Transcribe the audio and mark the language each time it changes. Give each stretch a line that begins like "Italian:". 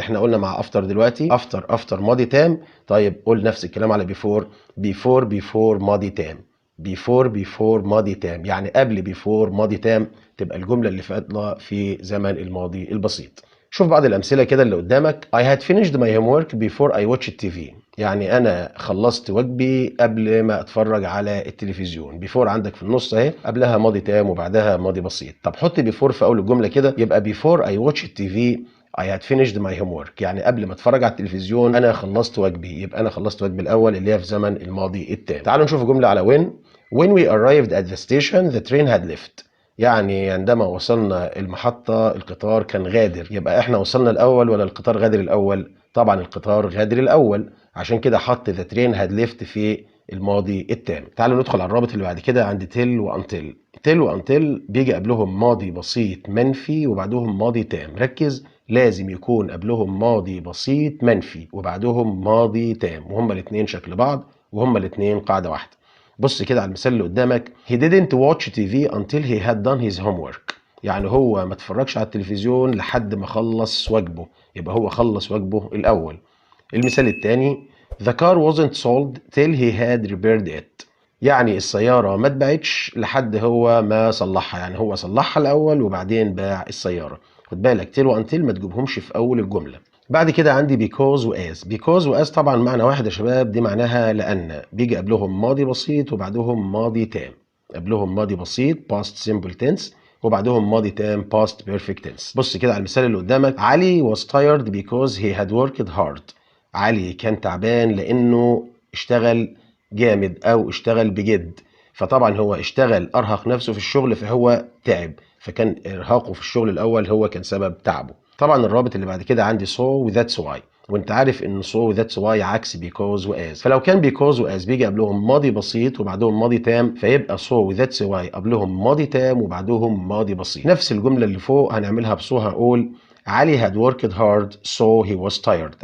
Arabic: احنا قلنا مع after دلوقتي after ماضي تام. طيب قول نفس الكلام على before ماضي تام. before ماضي تام، يعني قبل before ماضي تام تبقى الجملة اللي فاضلة في زمن الماضي البسيط. شوف بعض الأمثلة كده اللي قدامك.
English: I had finished my homework before I watched TV.
Arabic: يعني أنا خلصت واجبي قبل ما أتفرج على التلفزيون. before عندك في النص أهي، قبلها ماضي تام وبعدها ماضي بسيط. طب حط before في أول الجملة كده، يبقى
English: before I watched TV I had finished my homework.
Arabic: يعني قبل ما أتفرج على التلفزيون أنا خلصت واجبي. يبقى أنا خلصت واجبي الأول اللي هي في زمن الماضي التام. تعالوا نشوف جملة على
English: when we arrived at the station the train had left.
Arabic: يعني عندما وصلنا المحطة القطار كان غادر. يبقى احنا وصلنا الأول ولا القطار غادر الأول؟ طبعا القطار غادر الأول، عشان كده حط
English: the train had left
Arabic: في الماضي التام. تعالوا ندخل على الرابط اللي بعد كده عند till و until. till و until بيجي قبلهم ماضي بسيط منفي وبعدهم ماضي تام. ركز، لازم يكون قبلهم ماضي بسيط منفي وبعدهم ماضي تام، وهما الاتنين شكل بعض وهما الاتنين قاعدة واحدة. بص كده على المثال اللي قدامك.
English: he didn't watch TV until he had done his homework.
Arabic: يعني هو ما اتفرجش على التلفزيون لحد ما خلص واجبه. يبقى هو خلص واجبه الأول. المثال الثاني
English: the car wasn't sold till he had repaired it.
Arabic: يعني السيارة ما اتباعتش لحد هو ما صلحها. يعني هو صلحها الأول وبعدين باع السيارة. خد بالك till و until ما تجيبهمش في أول الجملة. بعد كده عندي because و as طبعا معنى واحد يا شباب، دي معناها لأن. بيجي قبلهم ماضي بسيط وبعدهم ماضي تام. قبلهم ماضي بسيط
English: past simple tense
Arabic: وبعدهم ماضي تام
English: past perfect tense.
Arabic: بص كده على المثال اللي قدامك.
English: علي was tired because he had worked hard.
Arabic: علي كان تعبان لأنه اشتغل جامد أو اشتغل بجد. فطبعا هو اشتغل أرهق نفسه في الشغل فهو تعب، فكان إرهاقه في الشغل الأول هو كان سبب تعبه. طبعا الرابط اللي بعد كده عندي so و that's why، وانت عارف ان so و that's why عكس because و as. فلو كان because و as بيجي قبلهم ماضي بسيط وبعدهم ماضي تام، فيبقى so و that's why قبلهم ماضي تام وبعدهم ماضي بسيط. نفس الجملة اللي فوق هنعملها بصو. هقول
English: علي had worked hard so he was tired.